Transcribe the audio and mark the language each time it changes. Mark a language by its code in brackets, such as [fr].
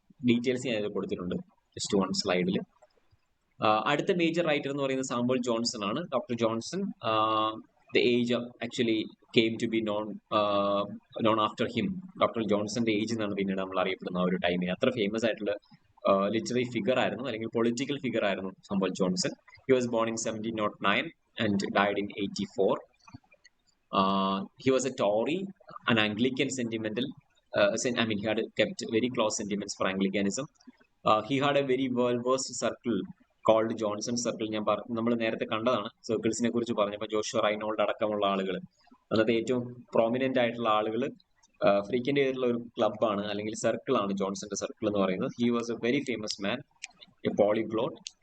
[ml] Details ഞാൻ ഇത് കൊടുത്തിട്ടുണ്ട് ജസ്റ്റ് 1 സ്ലൈഡിൽ. അടുത്ത മേജർ റൈറ്റർ എന്ന് പറയുന്നത് സാമുവൽ ജോൺസൺ ആണ്. [en] Doctor Johnson, the age actually came to be known after him. [ml] Doctor ജോൺസന്റെ age എന്നാണ് പിന്നീട് നമ്മൾ അറിയപ്പെടുന്ന ആ ഒരു ടൈമിൽ. അത്ര ഫേമസ് ആയിട്ടുള്ള ലിറ്റററി ഫിഗർ ആയിരുന്നു, അല്ലെങ്കിൽ പൊളിറ്റിക്കൽ ഫിഗർ ആയിരുന്നു Samuel Johnson. [en] He was born in 1709 and died in 84. He was a Tory, an Anglican sentimental. He had kept very close sentiments for Anglicanism. He had a very well-versed circle called Johnson Circle. [ml] നമ്മൾ നേരത്തെ കണ്ടതാണ് സർക്കിൾസിനെ കുറിച്ച് പറഞ്ഞപ്പോൾ. Joshua Reynold അടക്കമുള്ള ആളുകൾ, അന്നത്തെ ഏറ്റവും prominent ആയിട്ടുള്ള ആളുകൾ ഫ്രീക്വന്റ് ചെയ്തിട്ടുള്ള ഒരു ക്ലബ്ബാണ് അല്ലെങ്കിൽ സർക്കിളാണ് ജോൺസന്റെ സർക്കിൾ എന്ന് പറയുന്നത്. [en] He was a very famous man, a polyglot.